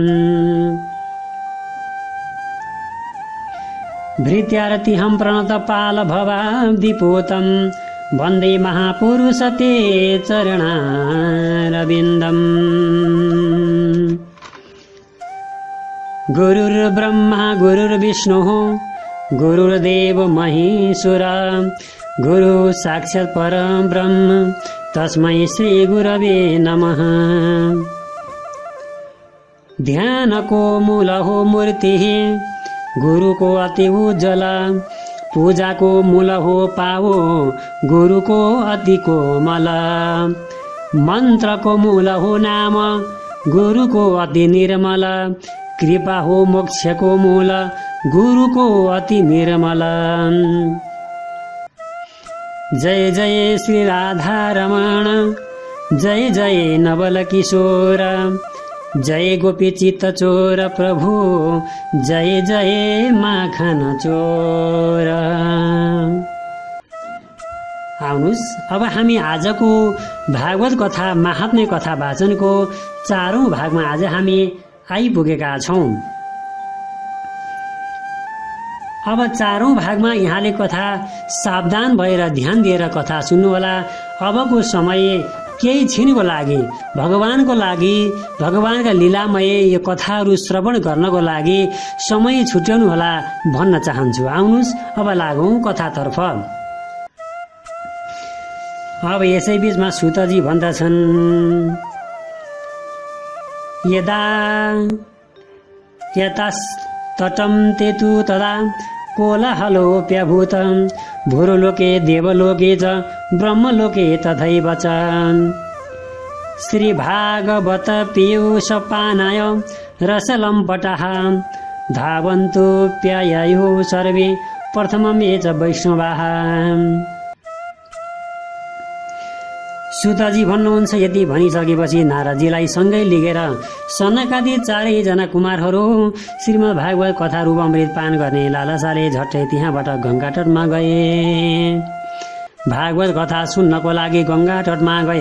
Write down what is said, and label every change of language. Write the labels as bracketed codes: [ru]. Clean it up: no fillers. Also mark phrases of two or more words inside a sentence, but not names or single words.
[sa] भृत्यारतिहं प्रणतपालभवाब्धिपोतं वन्दे महापुरुष ते चरणारविन्दम्। गुरुर्ब्रह्मा गुरुर्विष्णुः गुरुर्देव महेश्वर गुरु साक्षात् परं ब्रह्म तस्मै श्री गुरवे नमः। [ne] ध्यानको मूल हो मूर्ति गुरुको अति उज्जवल, पूजाको मूल हो पावो गुरुको अति कोमल, मन्त्रको मूल हो नाम गुरुको अति निर्मल, कृपा हो मोक्षको मूल गुरुको अति निर्मल। [hi] जय जय श्री राधा रमण, जय जय नवल किशोर, जय गोपी चित्त चोर प्रभु, जय जय माखन चोर। [ne] आउनुहोस् अब हामी आजको भागवत कथा महात्म्य कथा वाचनको 4औं भागमा आज हामी आइपुगेका छौं। अब 4औं भागमा यहाँले कथा सावधान भएर ध्यान दिएर कथा सुन्नुहोला। अबको समय केही क्षणको लागि भगवानको लागि, भगवानका लीलामय यो कथाहरू श्रवण गर्नको लागि समय छुट्याउनु होला भन्न चाहन्छु। आउनुहोस् अब लागौं कथातर्फ। अब यसै बीचमा सुतजी भन्दछन्, [sa] यदा यतास्तटं तेतु तदा कोलाहलोप्यभूत भूरुलोके देवलोके च ब्रह्मलोके तथैव च श्रीभागवत पीयूषपानाय रसलम्पटः धावन्तोऽप्यययुः सर्वे प्रथममे च वैष्णवाः। [ne] सुतजी भन्नुहुन्छ, यति भनिसकेपछि नारदजीलाई सँगै लिएर सनकादि चारैजना कुमारहरू श्रीमद् भागवत कथा रूप अमृत पान गर्ने लालसाले झट्टै त्यहाँबाट गङ्गा तटमा गए। भागवत कथा सुन्नको लागि गङ्गा तटमा गए।